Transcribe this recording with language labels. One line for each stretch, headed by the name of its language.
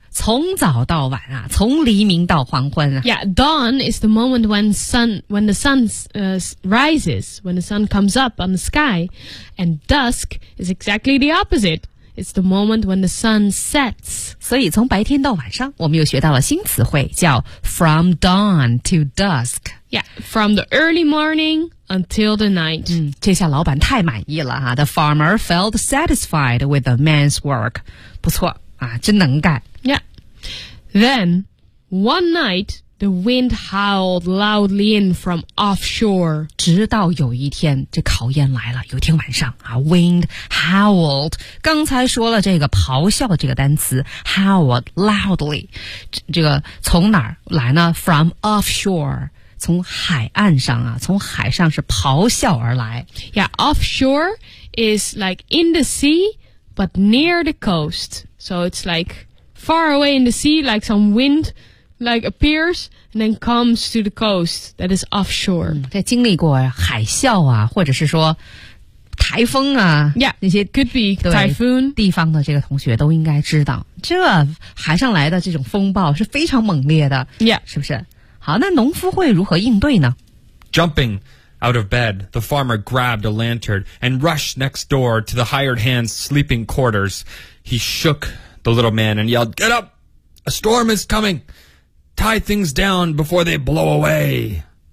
Chinese: 从早到晚啊，从黎明到黄昏啊。
English: Yeah, dawn is the moment when the sun rises, when the sun comes up on the sky. And dusk is exactly the opposite. It's the moment when the sun sets.
Chinese: 所以从白天到晚上，我们又学到了新词汇，叫
English: from dawn to dusk. Yeah, from the early morning until the night.
Chinese: 这下老板太满意了啊。
English: The farmer felt satisfied with the man's work.
Chinese: 不错啊，真能干。 Yeah.
English: Then, one night, the wind howled loudly in from offshore.
Chinese: 直到有一天，这考验来了。有天晚上啊 ,
English: wind howled.
Chinese: 刚才说了这个咆哮这个单词 ,
English: howled loudly.
Chinese: 这个从哪儿来呢 ?
English: from offshore.
Chinese: 从海岸上啊从海上是咆哮而来。
English: Yeah, offshore is like in the sea, but near the coast. So it's like... far away in the sea, like some wind, like appears, and then comes to the coast that is offshore.
Chinese: 在经历过海啸啊，或者是说台风啊， yeah, 那些
English: could be typhoon
Chinese: 地方的这个同学都应该知道，这海上来的这种风暴是非常猛烈的， yeah. 是不是？好，那农夫会如何应对呢？
English: Jumping out of bed, the farmer grabbed a lantern and rushed next door to the hired hand's sleeping quarters. He shook. The little man and yelled, Get up! A storm is coming! Tie things down before they blow away!